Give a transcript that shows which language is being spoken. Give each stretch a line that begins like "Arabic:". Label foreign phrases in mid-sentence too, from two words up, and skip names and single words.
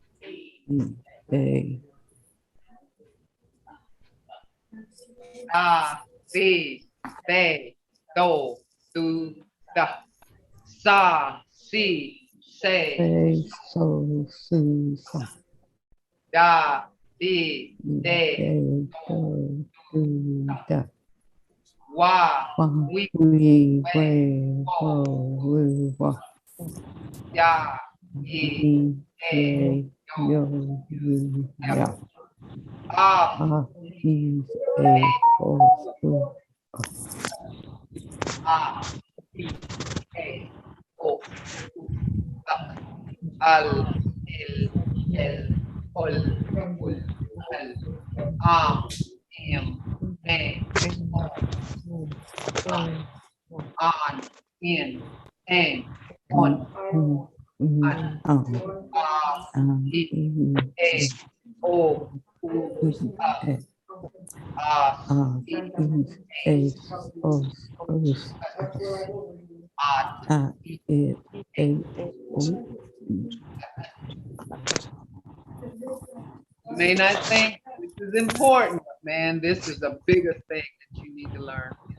English: A, B, be, do, du, da, sa, si, se, so, su, sa, da, di, de, do, do, da, wa, wa, we, we, wo, wu, wa, ya, ye, ye, yo, yu, ya, ah, he, a, o, u, ah, e, e, o, al, el, ol, ul, al, me, on, in, on, e, o, u, may not think this is important, but man, this is a bigger thing that you need to learn.